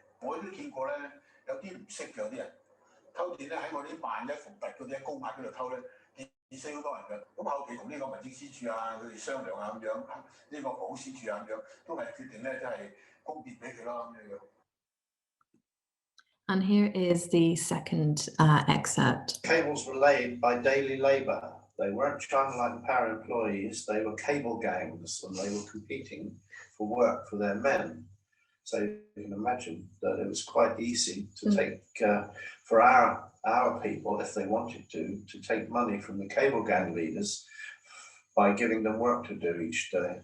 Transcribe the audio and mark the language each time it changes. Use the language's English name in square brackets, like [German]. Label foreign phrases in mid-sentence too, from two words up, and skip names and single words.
[Cantonese] 我都見過咧，有啲唔識嘅有啲人偷電咧，喺我啲萬一伏特嗰啲高壓嗰度偷咧，電死好多人嘅。咁後期同呢個民政司署啊，佢哋商量啊咁樣，呢個保司署啊咁樣，都係決定咧，即係供電俾佢啦咁樣。 [English] And here is the second excerpt. Cables were laid by daily labour. They weren't China like power employees, they were cable gangs, and they were competing for work for their men. So you can imagine that it was quite easy to take, for our people, if they wanted to take money from the cable gang leaders by giving them work to do each day.